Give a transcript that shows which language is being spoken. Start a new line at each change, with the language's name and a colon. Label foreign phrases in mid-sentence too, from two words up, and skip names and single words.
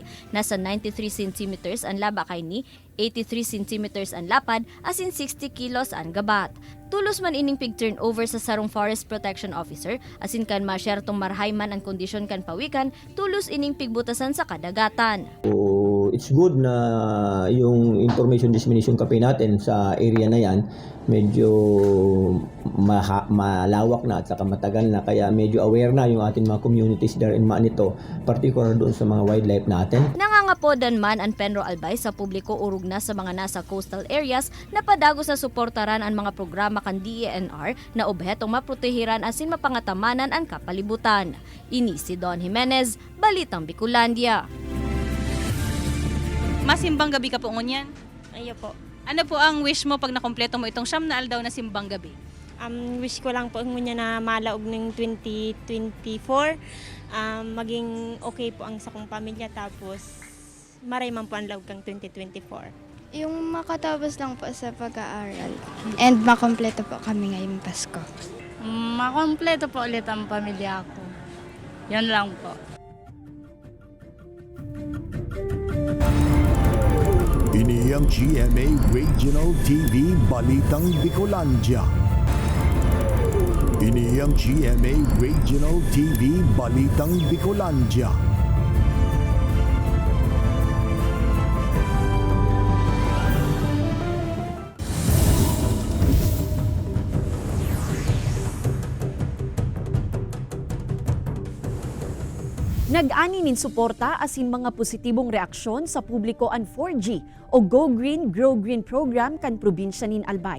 Bikol: Nasa 93 cm ang laba kay ni, 83 cm ang lapad, asin 60 kilos ang gabat. Tulos man ining pig turnover sa sarong forest protection officer, asin kan masyertong marhayman ang kondisyon kan pawikan, tulos ining pigbutasan sa kadagatan.
Filipino: So,
English: it's good
Filipino: na yung
English: information dissemination campaign
Filipino: natin sa area na yan, medyo malawak na at saka matagal na, kaya medyo aware na yung ating mga
English: communities there in
Filipino: Manito, particular doon sa mga wildlife natin.
Bikol: Nangangapodan man ang Penro Albay sa publiko urog na sa mga nasa
English: coastal areas
Bikol: na padagos na suportaran ang mga programa kan DENR na obhetong maprotehiran asin mapangatamanan ang kapalibutan. Ini si Don Jimenez, Balitang Bicolandia. Masimbang gabi ka po ngunyan? Ayo po. Ano po ang wish mo pag nakompleto mo itong siyam na aldaw na simbang gabi? Wish ko lang po ngunyan na malaog ng 2024. Maging okay po ang sa kong pamilya, tapos maray man po ang laog kang 2024.
Filipino: Yung makatapos lang po sa pag-aaral and makompleto po kami ngayong Pasko. Makompleto po ulit ang pamilya ko. Yan lang po.
Bikol: Ini ang GMA Regional TV Balitang Bicolandia. Ini ang GMA Regional TV Balitang Bicolandia. Nag-ani nin suporta asin mga positibong reaksyon sa publiko ang 4G o Go Green, Grow Green program kan probinsya nin Albay.